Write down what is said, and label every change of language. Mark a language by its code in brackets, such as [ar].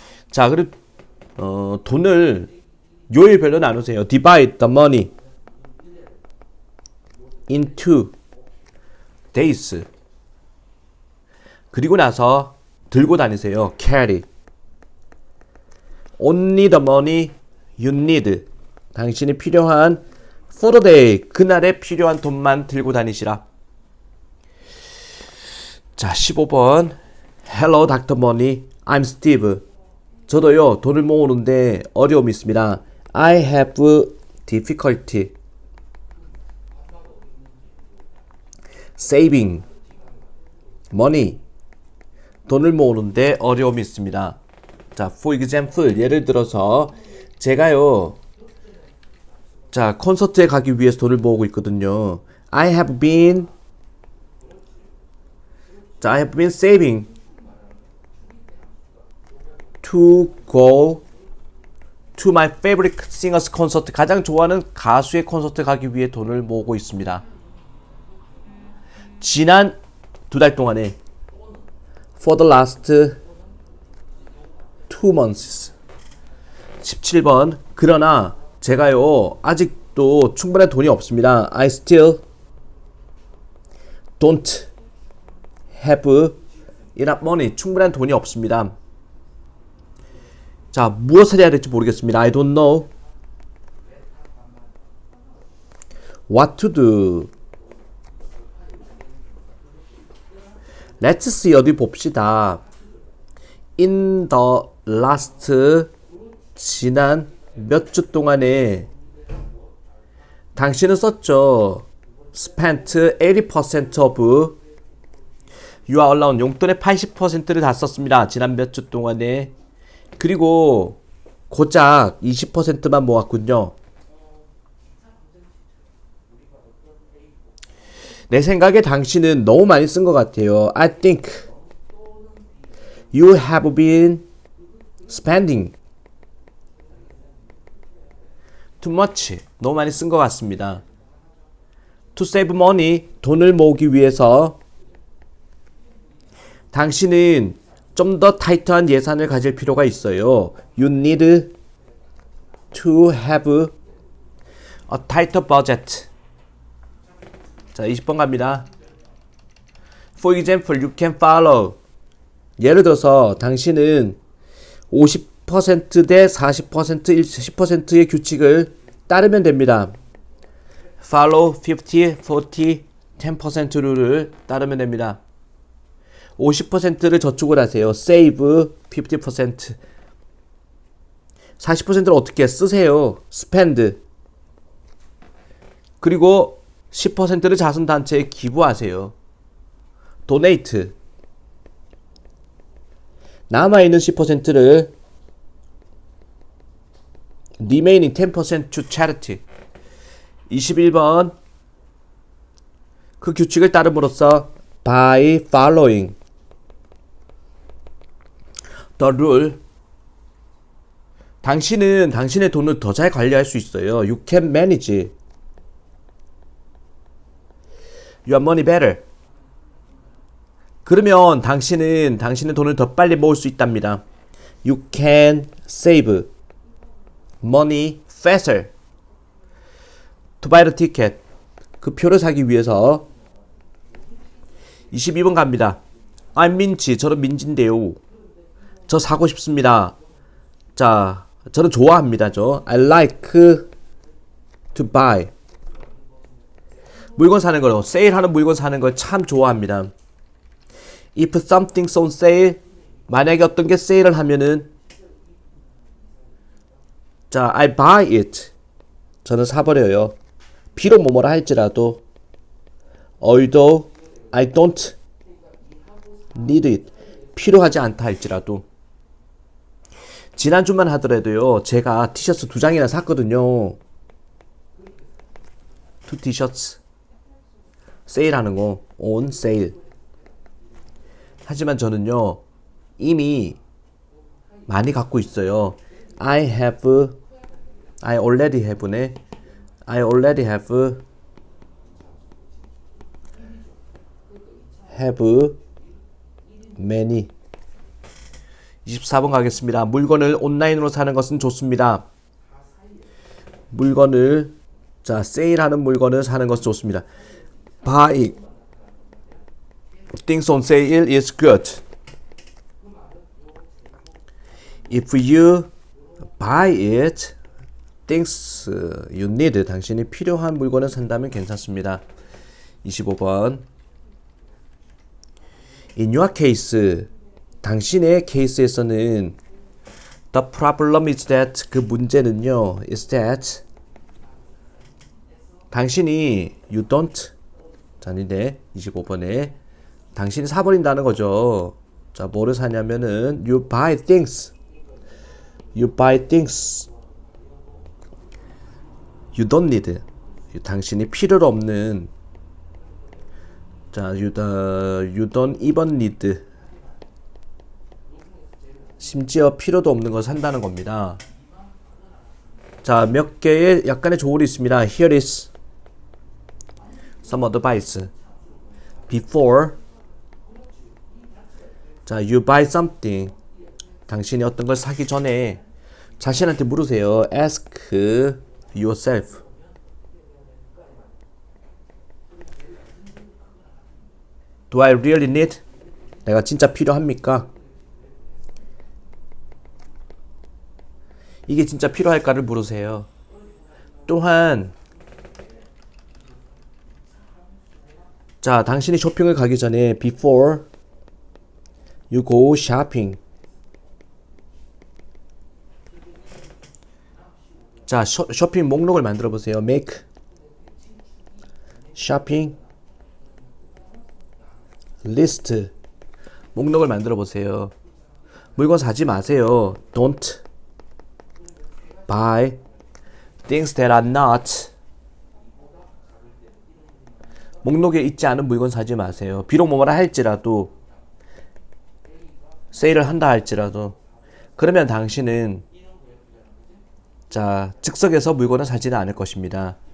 [ko] 자, 그리고 돈을 요일별로 나누세요. [en] Divide the money into days. [ko] 그리고 나서 들고 다니세요. [en] Carry. Only the money you need. [ko] 당신이 필요한 [en] for the day. [ko] 그날에 필요한 돈만 들고 다니시라. 자, 15번. [en] Hello, Dr. Money. I'm Steve. [ko] 저도요, 돈을 모으는데 어려움이 있습니다. [en] I have difficulty saving money. [ko] 돈을 모으는데 어려움이 있습니다. 자, [en] for example, [ko] 예를 들어서 제가요, 자, 콘서트에 가기 위해서 돈을 모으고 있거든요. [en] I have been saving to go to my favorite singer's concert. [ko] 가장 좋아하는 가수의 콘서트 가기 위해 돈을 모으고 있습니다. 지난 2달 동안에 [en] for the last 2 months. [ko] 17번. 그러나 제가요 아직도 충분한 돈이 없습니다. [en] I still don't have enough money. [ko] 충분한 돈이 없습니다. 자, 무엇을 해야 될지 모르겠습니다. [en] I don't know what to do. Let's see. [ko] 어디 봅시다. [en] In the last [ko] 지난 몇 주 동안에 당신은 썼죠. [en] spent 80% of your allowance. [ko] 용돈의 80%를 다 썼습니다. 지난 몇 주 동안에. 그리고 고작 20%만 모았군요. 내 생각에 당신은 너무 많이 쓴 것 같아요. [en] I think you have been spending too much. [ko] 너무 많이 쓴 것 같습니다. [en] To save money. [ko] 돈을 모으기 위해서 당신은 좀 더 타이트한 예산을 가질 필요가 있어요. [en] You need to have a tighter budget. [ko] 자, 20번 갑니다. [en] For example, you can follow. [ko] 예를 들어서 당신은 50% 대 40%, 10%의 규칙을 따르면 됩니다. [en] Follow [ko] 50, 40, 10% 룰을 따르면 됩니다. 50%를 저축을 하세요. [en] Save 50%. [ko] 40%를 어떻게 쓰세요? [en] Spend. [ko] 그리고 10%를 자선단체에 기부하세요. [en] Donate. [ko] 남아있는 10%를 [en] remaining 10% to charity. [ko] 21번. 그 규칙을 따름으로써 [en] by following the rule. [ko] 당신은 당신의 돈을 더 잘 관리할 수 있어요. [en] You can manage your money better. [ko] 그러면 당신은 당신의 돈을 더 빨리 모을 수 있답니다. [en] You can save money faster. To buy the ticket. [ko] 그 표를 사기 위해서. 22번 갑니다. [en] I'm [ko] 민지. 저는 민지인데요. 저 사고 싶습니다. 자, 저는 좋아합니다. [en] I like to buy. [ko] 물건 사는 거요. 세일하는 물건 사는 걸 참 좋아합니다. [en] If something's on sale. [ko] 만약에 어떤 게 세일을 하면은 자, [en] I buy it. [ko] 저는 사버려요. 비록 뭐뭐라 할지라도 [en] although I don't need it. [ko] 필요하지 않다 할지라도. 지난주만 하더라도요. 제가 티셔츠 2장이나 샀거든요. 2 티셔츠. 세일하는 거. [en] on sale. [ko] 하지만 저는요. 이미 많이 갖고 있어요. [en] I already have [ko] 네. [en] I already have many. [ko] 24번 가겠습니다. 물건을 온라인으로 사는 것은 좋습니다. 물건을 자, 세일하는 물건을 사는 것은 좋습니다. [en] Buy things on sale is good. If you buy it, things you need. [ko] 당신이 필요한 물건을 산다면 괜찮습니다. 25번. [en] In your case, [ko] 당신의 케이스에서는 [en] the problem is that [ko] 그 문제는요 [en] is that [ko] 당신이 [en] you don't [ko] 자, 아닌데 25번에 당신이 사버린다는 거죠. 자, 뭐를 사냐면은 [en] you buy things. You buy things. You don't need. [ko] 당신이 필요로 없는. 자, [en] you don't even need. [ko] 심지어 필요도 없는 걸 산다는 겁니다. 자, 몇 개의 약간의 조언이 있습니다. [en] Here is some advice. Before [ko] 자, [en] you buy something. [ko] 당신이 어떤 걸 사기 전에 자신한테 물으세요. [en] Ask yourself. Do I really need? [ko] 내가 진짜 필요합니까? 이게 진짜 필요할까를 물으세요. 또한 자, 당신이 쇼핑을 가기 전에 [en] before you go shopping. [ko] 자, 쇼핑 목록을 만들어 보세요. [en] Make shopping list. [ko] 목록을 만들어 보세요. 물건 사지 마세요. [en] Don't buy things that are not. [ko] 목록에 있지 않은 물건 사지 마세요. 비록 뭐라 할지라도, 세일을 한다 할지라도, 그러면 당신은 자, 즉석에서 물건을 사지는 않을 것입니다.